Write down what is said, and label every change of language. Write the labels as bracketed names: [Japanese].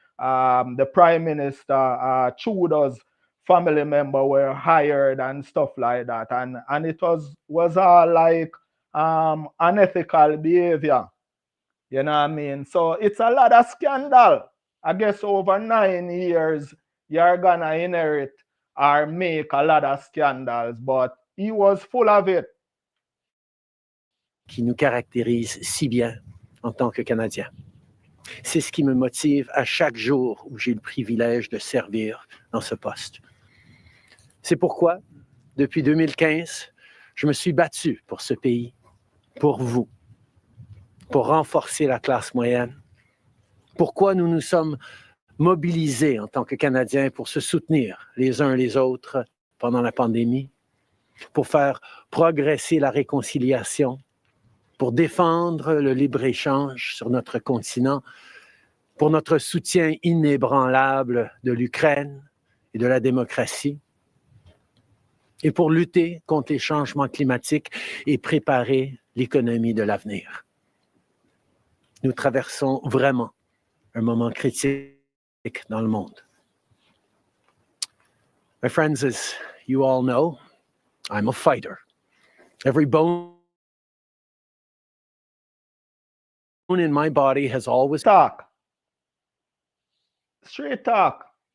[English] The prime minister, Trudeau's family member were hired and stuff like that, and it was all like unethical behavior. You know what I mean? So it's a lot of scandal. I guess over 9 years, you're gonna inherit or make a lot of scandals, but he was full of it. [French] Qui nous caractérise si bien en tant que Canadiens. C'est ce qui me motive à chaque jour où j'ai le privilège de servir dans ce poste. C'est pourquoi, depuis 2015, je me suis battu pour ce pays, pour vous, pour renforcer la classe moyenne. Pourquoi nous nous sommes mobilisés en tant que Canadiens pour se soutenir les uns les autres pendant la pandémie, pour faire progresser la réconciliation, pour défendre le libre-échange sur notre continent, pour notre soutien inébranlable de l'Ukraine et de la démocratie, et pour lutter contre les changements climatiques et préparer l'économie de l'avenir. Nous traversons vraiment un moment critique dans le monde. [English] My friends, as you all know, I'm a fighter. Every bone in my body has always... Talk. Straight talk.